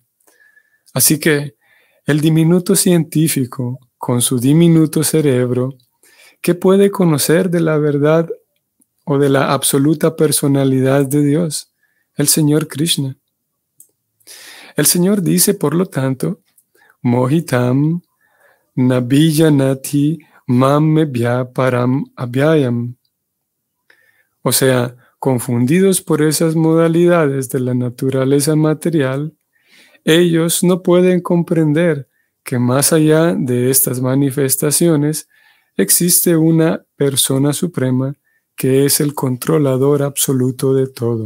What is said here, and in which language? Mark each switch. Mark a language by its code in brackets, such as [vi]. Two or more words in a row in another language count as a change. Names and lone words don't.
[es] Así que el diminuto científico, con su diminuto cerebro, ¿qué puede conocer de la verdad o de la absoluta personalidad de Dios, el Señor Krishna? El Señor dice, por lo tanto, [sa] Mohitam nabiyanati mammebhya param abhyayam. [es] O sea, confundidos por esas modalidades de la naturaleza material, ellos no pueden comprender que más allá de estas manifestaciones existe una persona suprema que es el controlador absoluto de todo.